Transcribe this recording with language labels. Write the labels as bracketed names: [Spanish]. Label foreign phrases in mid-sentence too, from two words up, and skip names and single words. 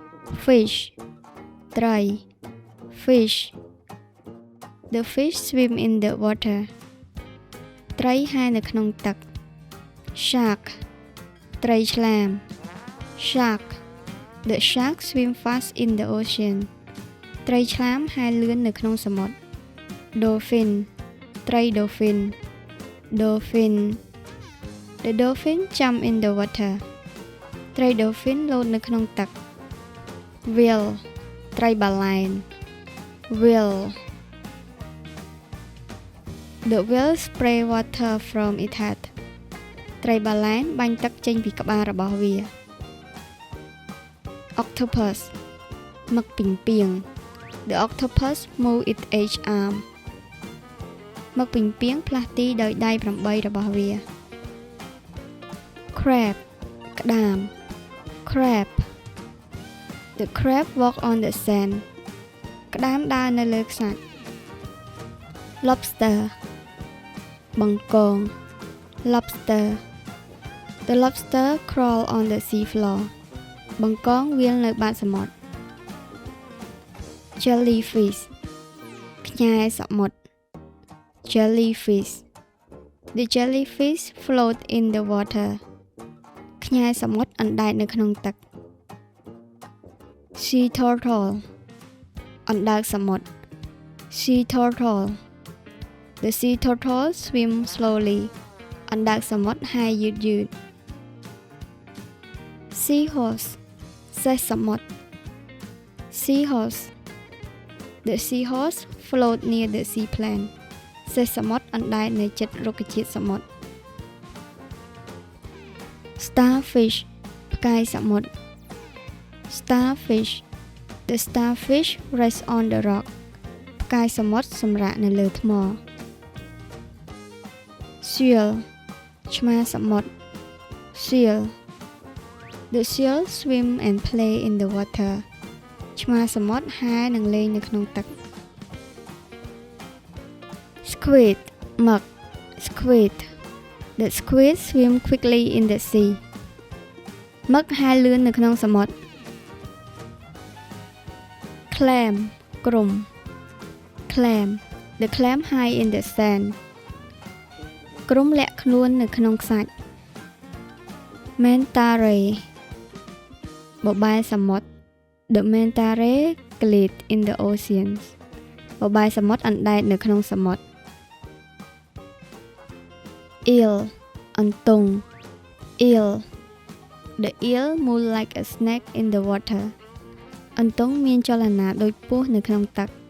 [English] fish ត្រី fish The fish swim in the water [Khmer] ត្រីហែលនៅក្នុង [English] ទឹក shark [Khmer] ត្រីឆ្លាម [English] shark The shark swim fast in the ocean [Khmer] ត្រីឆ្លាមហែលលឿននៅក្នុងសមុទ្រ [English] dolphin ត្រី dolphin dolphin The dolphin jump in the water [Khmer] ត្រី dolphin លោតនៅក្នុងទឹក [English] whale [Khmer] ត្រីបាឡែន [English] whale The whale spray water from its head [Khmer] ត្រីបាឡែនបាញ់ទឹកចេញពីក្បាលរបស់វា [English] octopus [Khmer] មឹកពីងពាង [English] The octopus move its 8 arm [Khmer] មឹកពីងពាងផ្លាស់ទីដោយដៃ8របស់វា [English] crab ក្តាម crab The crab walk on the sand [Khmer] ក្តាមដើរនៅលើខ្សាច់ [English] lobster បង្កង lobster The lobster crawl on the sea floor [Khmer] បង្កងវាលនៅបាតសមុទ្រ [English] jellyfish [Khmer] ខ្ញែសមុទ្រ [English] jellyfish The jellyfish float in the water [Khmer] ខ្ញែសមុទ្រអណ្ដែតនៅក្នុងទឹក [English] sea turtle [Khmer] អណ្ដើកសមុទ្រ [English] sea turtle The sea turtle swim slowly [Khmer] អណ្ដើកសមុទ្រហែលយឺត [English] seahorse [Khmer] សេះសមុទ្រ [English] seahorse The seahorse float near the seaplain [Khmer] សេះសមុទ្រអណ្ដែតនៅជិតរុក្ខជាតិសមុទ្រ [English] starfish [Khmer] ផ្កាយសមុទ្រ [English] starfish The starfish rest on the rock [Khmer] ផ្កាយសមុទ្រសម្រាកនៅលើថ្ម [English] seal [Khmer] ឆ្មាសមុទ្រ [English] seal The seal swim and play in the water [Khmer] ឆ្មាសមុទ្រហែលនិងលេងនៅក្នុងទឹក [English] squid មឹក squid The squid swim quickly in the sea [Khmer] មឹកហែលលឿននៅក្នុងសមុទ្រ [English] clam គ្រំ clam The clam hide in the sand [Khmer] គ្រំលាក់ខ្លួននៅក្នុងខ្សាច់ [English] manta ray [Khmer] បបែសមុទ្រ [English] The manta ray glide in the oceans [Khmer] បបែសមុទ្រអណ្ដែតនៅក្នុងសមុទ្រ [English] eel អន្ទង់ eel The eel move like a snake in the water [Khmer] អន្ទង់មានចលនាដូចពស់នៅក្នុងទឹក